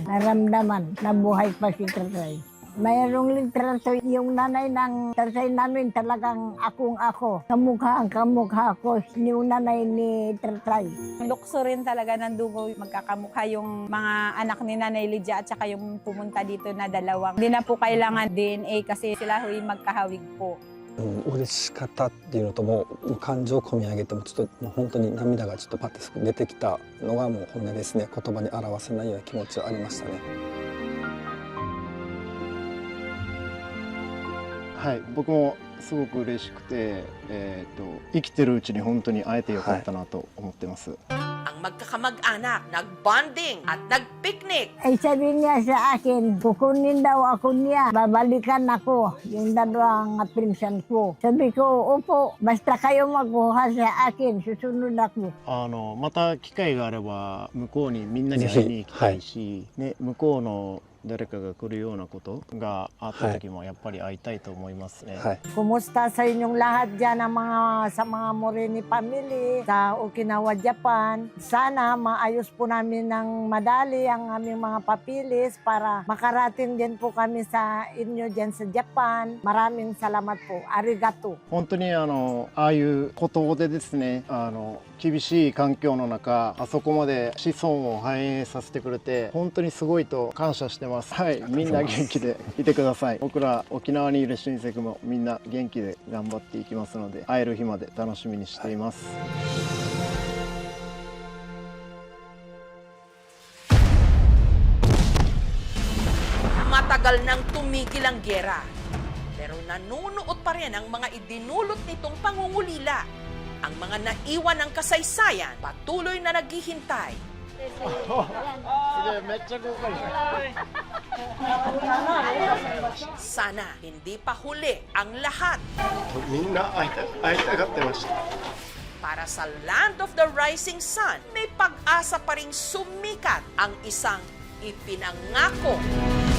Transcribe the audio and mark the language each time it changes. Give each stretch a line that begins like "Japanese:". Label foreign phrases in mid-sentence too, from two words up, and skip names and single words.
Filipino: Naramdaman na buhay pa si Tatay. Mayroong litrato yung nanay ng tatay namin talagang akong-ako. Kamukha ko yung nanay ni Tatay. Lukso rin talaga ng dugo, magkakamukha yung mga anak ni Nanay Lydia at saka yung pumunta dito na dalawang. Hindi na po kailangan DNA kasi sila huy magkahawig po.
Japanese: 嬉しかったっていうのともう感情込み上げてもちょっともう本当に涙がちょっとパッと出てきたのがもう本音ですね。言葉に表せないような気持ちはありましたね。はい、僕もすごく嬉しくて、生きてるうちに本当に会えてよかったなと思ってます。
Filipino: Ang magkakamag-anak nag-bonding at nag-picnic. Ay sabi niya sa akin, kukunin daw ako niya, babalikan ako, yung dalawang pinsan ko. Sabi ko, opo, basta kayo magkuha sa akin, susunod ako.
Japanese: また機会があれば向こうにみんなに会いに行きたいし、ね、向こうの誰かが来るようなことがあった時もやっぱり会いたいと思いますね。はい。
Filipino: Kumusta sa inyong lahat dyan sa mga Morini family sa Okinawa, Japan? Sana maayos po namin ng madali ang aming mga papilis para makarating din po kami sa inyo dyan sa Japan. Maraming salamat po. Arigato.
Japanese: 本当にああいうことでですね、厳しい環境の中あそこまで子孫を繁栄させてくれて本当にすごいと感謝してます。はい、みんな元気でいてください。僕ら沖縄にいる親戚もみんな元気で頑張っていきますので、会える日まで楽しみにしています。
Filipino: Matagal nang tumigil ang gyera. Pero nanunuot pa rin ang mga idinulot nitong pangungulila. Ang mga naiwan ng kasaysayan patuloy na naghihintay. Sana hindi pa huli ang lahat.
Japanese: みんな会いたがってました。
Filipino: Para sa Land of the Rising Sun, may pag-asa pa ring sumikat ang isang ipinangako